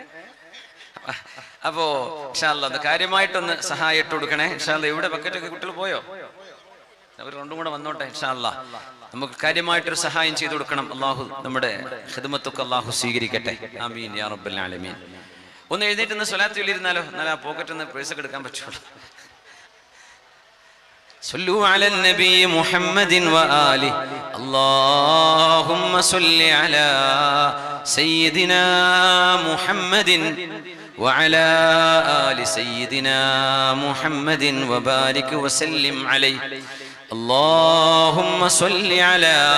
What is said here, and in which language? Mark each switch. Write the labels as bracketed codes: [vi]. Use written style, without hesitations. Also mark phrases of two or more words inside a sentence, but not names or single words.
[ml] അപ്പോ [ar] إن شاء الله [ml] കാര്യമായിട്ടൊന്ന് സഹായം ഇട്ട് കൊടുക്കണേ [ar] إن شاء الله. [ml] ഇവിടെ ബക്കറ്റൊക്കെ കുട്ടികൾ പോയോ? അവർ രണ്ടും കൂടെ വന്നോട്ടെ [ar] إن شاء الله. [ml] നമുക്ക് കാര്യമായിട്ടൊരു സഹായം ചെയ്തു കൊടുക്കണം. അള്ളാഹു നമ്മുടെ ഖിദ്മത്തൊക്കെ അള്ളാഹു സ്വീകരിക്കട്ടെ. [ar] آمين يا رب العالمين. [ml] ഒന്ന് എഴുന്നേറ്റ് നിന്ന് സ്വലാത്ത് ചൊല്ലിയിരുന്നാലോ? എന്നാൽ ആ പോക്കറ്റിൽ നിന്ന് പേഴ്സൊക്കെ എടുക്കാൻ പറ്റുള്ളൂ. [ar] صلوا على النبي محمد وآله اللهم صل على سيدنا محمد وعلى آل سيدنا محمد وبارك وسلم عليه اللهم صل على